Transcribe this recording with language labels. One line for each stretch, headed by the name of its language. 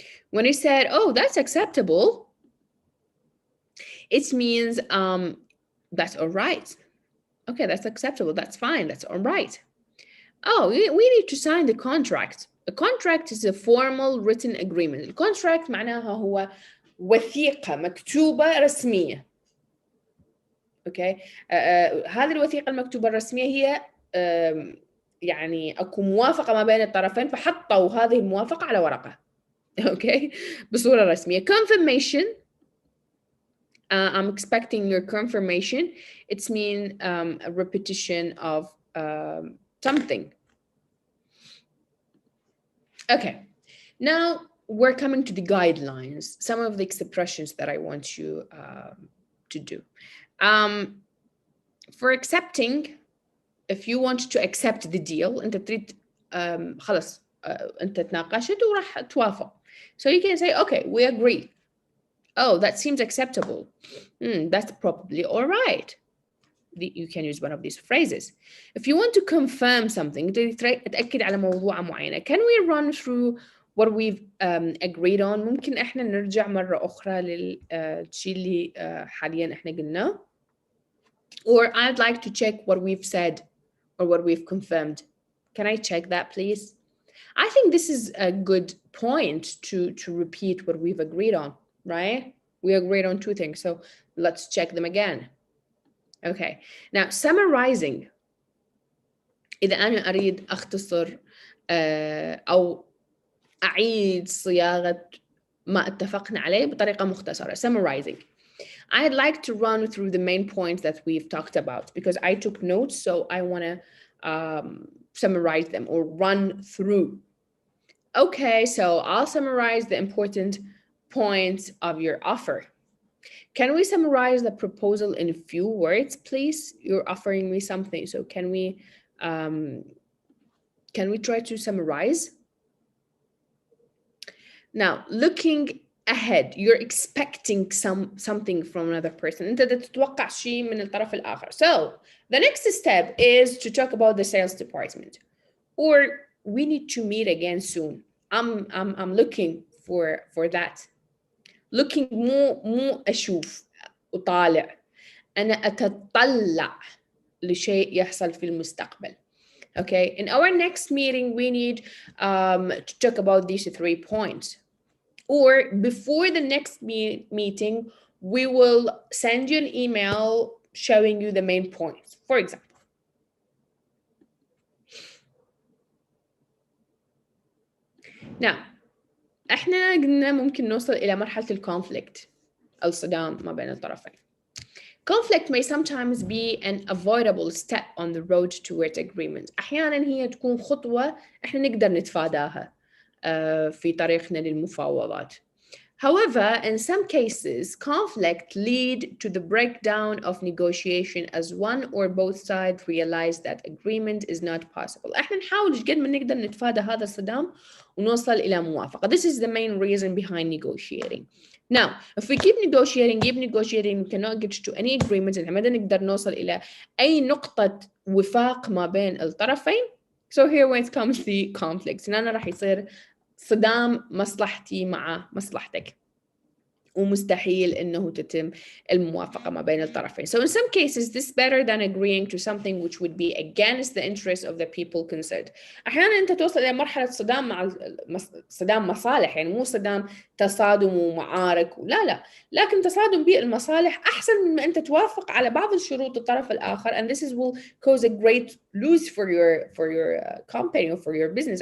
English: When you said, oh, that's acceptable, it means that's all right. Okay, that's acceptable, that's fine, that's all right. Oh, we need to sign the contract. A contract is a formal written agreement. The contract
Arabic: معناها هو وثيقة مكتوبة رسمية. اوكي هذه الوثيقة المكتوبة الرسمية هي يعني اكو موافقة ما بين الطرفين فحطوا هذه الموافقة على ورقة. اوكي بصورة رسمية.
English: Confirmation. I'm expecting your confirmation. It's mean a repetition of something. Okay, now we're coming to the guidelines, some of the expressions that I want you to do. For accepting, if you want to accept the deal,
Arabic: أنت تريد خلاص أنت تناقشت وراح توافق.
English: So you can say, okay, we agree. Oh, that seems acceptable. That's probably all right. You can use one of these phrases. If you want to confirm something,
Arabic: تأكد على موضوع معينة.
English: Can we run through what we've agreed on?
Arabic: ممكن إحنا نرجع مرة أخرى للشيء اللي حاليا إحنا قلناه.
English: Or I'd like to check what we've said or what we've confirmed. Can I check that, please? I think this is a good point to repeat what we've agreed on, right? We agreed on two things, so let's check them again. Okay, now summarizing.
Arabic: إذا أنا أريد أختصر أو أعيد صياغة ما اتفقنا عليه بطريقة مختصرة.
English: Summarizing. I'd like to run through the main points that we've talked about because I took notes, so I want to summarize them or run through. Okay, so I'll summarize the important points of your offer. Can we summarize the proposal in a few words, please? You're offering me something, so can we try to summarize? Now, looking ahead, you're expecting something from another person.
Arabic: أنت تتوقع شيء من الطرف الآخر.
English: So the next step is to talk about the sales department, or we need to meet again soon. I'm looking for that. Looking
Arabic: مو أشوف أطالع. أنا أتطلع لشيء يحصل في المستقبل.
English: Okay, in our next meeting, we need to talk about these 3 points. Or before the next meeting, we will send you an email showing you the main points, for example. Now,
Arabic: احنا قلنا ممكن نوصل إلى مرحلة الكونفليكت، الصدام ما بين الطرفين.
English: Conflict may sometimes be an avoidable step on the road towards agreement.
Arabic: أحياناً هي تكون خطوة إحنا نقدر نتفاداها في طريقنا للمفاوضات.
English: However, in some cases, conflict lead to the breakdown of negotiation as one or both sides realize that agreement is not possible.
Arabic: إحنا نحاول قد ما نقدر نتفادى هذا الصدام ونوصل إلى موافقة.
English: This is the main reason behind negotiating. Now, if we keep negotiating, we cannot get to any agreement.
Arabic: إحنا ما نقدر نوصل إلى أي نقطة وفاق ما بين الطرفين.
English: So here when it comes to conflicts,
Arabic: هنا راح يصير صدام مصلحتي مع مصلحتك ومستحيل إنه تتم الموافقة ما بين الطرفين.
English: So in some cases, this is better than agreeing to something which would be against the interests of the people concerned.
Arabic: أحيانا أنت توصل إلى مرحلة صدام مع صدام مصالح، يعني مو صدام تصادم ومعارك، لا لكن تصادم بالمصالح أحسن من ما أنت توافق على بعض الشروط الطرف الآخر,
English: and this will cause a great lose for your company or for your business.